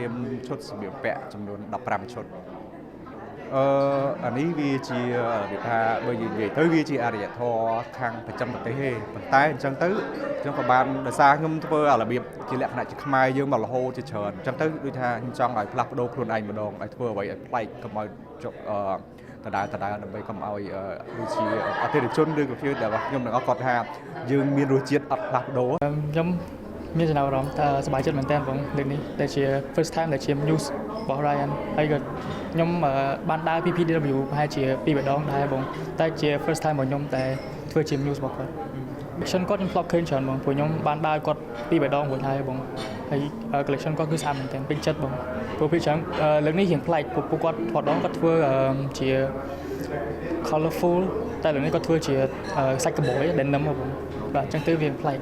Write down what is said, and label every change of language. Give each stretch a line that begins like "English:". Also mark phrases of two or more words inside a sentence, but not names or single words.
Khmer: មឈុតសម្លៀកបំពាក់ចំនួន15ឈុតអានេះវាជាវាថាបើនិយាយទៅវាជាអរិយធម៌ខាងប្រចាំប្រទេសទេប៉ុន្តែអញ្ចឹងទៅខ្ញុំក៏បានដោយសារខ្ញុំធ្វើរបៀបជាលក្ខណៈជាខ្មែរយើងមករហូតជាច្រើនអញ្ចឹងទៅដូចថាខ្ញុំចង់ឲ្យផ្លាស់ប្ដូរខ្លួនឯងម្ដងឲ្យធ្វើអ្វីឲ្យប្លែកកុំឲ្យដដែលដើម្បីកុំឲ្យដូចជាអតិថិជនឬក៏ជាដែលខ្ញុំនឹងគាត់ថាយើងមានរសជាតិអត់ផ្លាស់ប្ដូរ ខ្ញុំមានចំណាប់អារម្មណ៍ថាសប្បាយចិត្តមែនទែនបងលើកនេះដែលជា
English: first time
Khmer: ដែលជា news របស់ Ryan ហើយក៏ខ្ញុំបានដើរ PPDW ប្រហែលជា2 ម្ដងដែរបងតែជា
English: first time
Khmer: របស់ខ្ញុំតែធ្វើជា news របស់គាត់ collection គាត់ខ្ញុំធ្លាប់ឃើញច្រើនបងព្រោះខ្ញុំបានដើរគាត់2 ម្ដងរួចហើយបងហើយ collection គាត់គឺស្អាតមែនទែនពេញចិត្តបងព្រោះពីច្រើនលើកនេះរៀងប្លែកពួកគាត់ថតដងគាត់ធ្វើជា colorful តែលើកនេះគាត់ធ្វើជាសាច់កបោយ denim បងបាទអញ្ចឹងទៅវាប្លែក